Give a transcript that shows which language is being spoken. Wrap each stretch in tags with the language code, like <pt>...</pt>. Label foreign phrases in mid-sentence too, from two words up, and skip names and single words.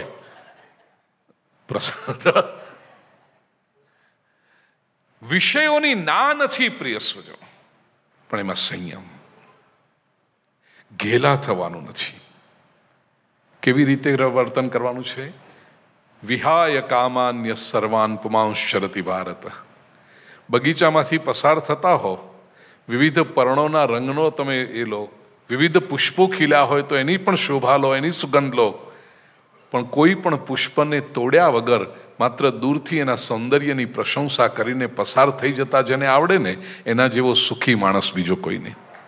<gu>પ્રસાદ વિષયોની ના નથી પ્રિય સ્વજો, પણ એમાં સંયમ. ઘેલા થવાનું નથી. કેવી રીતે વર્તન કરવાનું છે?</gu> <sa>વિહાય કામાન્ય સર્વાન પુમાંશ્ચરતિ ભારત.</sa> <gu>બગીચામાંથી પસાર થતા હો, વિવિધ પર્ણોના રંગનો તમે એ લો, વિવિધ પુષ્પો ખીલ્યા હોય તો એની પણ શોભા લો, એની સુગંધ લો, પણ કોઈ પણ પુષ્પને તોડ્યા વગર માત્ર દૂરથી એના સૌંદર્યની પ્રશંસા કરીને પસાર થઈ જતા જેને આવડે ને એના જેવો સુખી માણસ બીજો કોઈ નહીં.</gu>